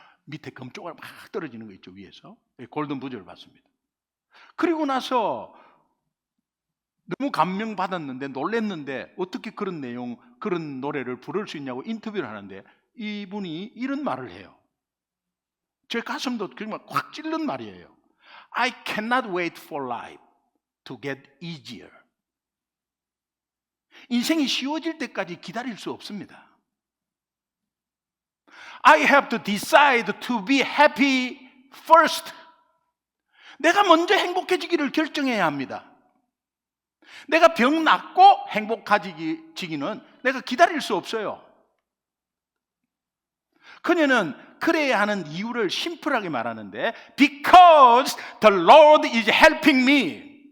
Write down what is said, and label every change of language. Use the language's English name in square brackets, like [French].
[Korean] 밑에 금쪽알 막 떨어지는 거 있죠, 위에서. 골든 부저를 받습니다. 그리고 나서 너무 감명받았는데 놀랬는데 어떻게 그런 내용, 그런 노래를 부를 수 있냐고 인터뷰를 하는데 이분이 이런 말을 해요. 제 가슴도 정말 확 찔른 말이에요. [English] I cannot wait for life to get easier. [Korean] 인생이 쉬워질 때까지 기다릴 수 없습니다. [English] I have to decide to be happy first. [Korean] 내가 먼저 행복해지기를 결정해야 합니다. 내가 병 낫고 행복해지기는 내가 기다릴 수 없어요. 그녀는 그래야 하는 이유를 심플하게 말하는데 [English] Because the Lord is helping me.